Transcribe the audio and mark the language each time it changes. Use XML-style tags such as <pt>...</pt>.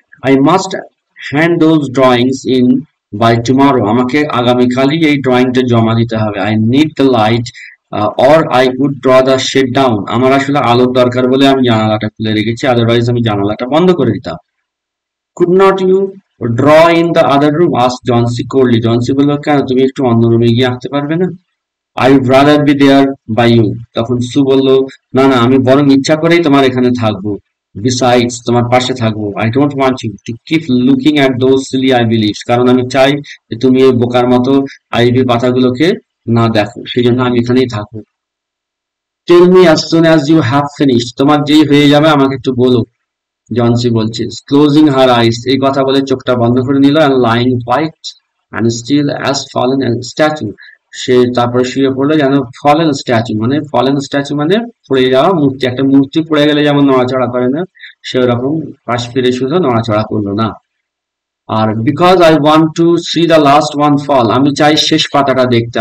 <en>I must hand those drawings in by tomorrow.</en> <bn>আমাকে আগামীকালই এই ড্রয়িংটা জমা দিতে হবে।</bn> <en>I need the light or I would draw the shade down.</en> <bn>আমার আসলে আলোর দরকার বলে আমি জানালাটা খুলে রেখেছি, আদারওয়াইজ আমি জানালাটা বন্ধ করে দিতাম।</bn> <en>Could not you draw in the other room? asked Johnsy coldly.</en> <bn>Johnsy বলল, কেন তুমি একটু অন্য রুমে গিয়ে আঁকতে পারবে না?</bn> <en>I would rather be there by you.</en> <bn>তখন সু বলল, না না, আমি বরং ইচ্ছা করেই তোমার এখানে থাকবো। Besides, তোমার পাশে থাকবো।</bn> <en>I don't want you to keep looking at those silly ivy leaves.</en> <bn>কারণ আমি চাই যে তুমি এই বোকার মতো আইভি পাতাগুলোকে না দেখো, সেই জন্য আমি এখানেই থাকবো।</bn> <en>Tell me as soon as you have finished.</en> <bn>তোমার যেই হয়ে যাবে আমাকে একটু বলো, জনসি বলছে।</bn> <en>Closing her eyes,</en> <bn>এই কথা বলে চোখটা বন্ধ করে নিল,</bn> <en>and lying white and still as fallen a statue.</en> <bn>সে তারপরে শুয়ে পড়লো যেন ফলেন স্ট্যাচু, মানে ফলেন স্ট্যাচু মানে পড়ে যাওয়া মূর্তি। একটা মূর্তি পড়ে গেলে যেমন নড়াচড়া করে না, সেরকম পাশ ফিরে শুধু নড়াচড়া করলো না।</bn> <en>আর because I want to see the last one fall,</en> <bn>আমি চাই শেষ পাতাটা দেখতে।</bn>